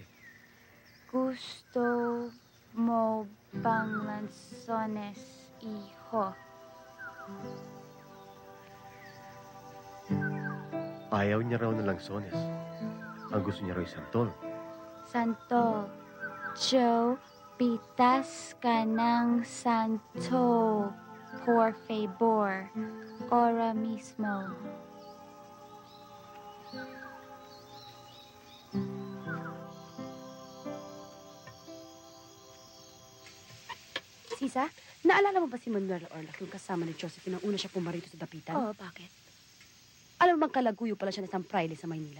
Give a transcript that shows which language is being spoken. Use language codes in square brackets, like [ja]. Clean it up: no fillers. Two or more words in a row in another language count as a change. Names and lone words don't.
[tl] Gusto mo bang lanzones, hijo? Ayaw niya raw ng langsones. Ang gusto niya raw ay santol. Santol. Joe, pitas ka ng santol. [es] Por favor. Ahora mismo. [tl] Sisa, naalala mo ba si Manuel Orlac, yung kasama ni Josephine nang una siya pumarito sa dapitan? Oo, bakit? Alam mo bang kalaguyo pala siya ng isang praile sa Maynila?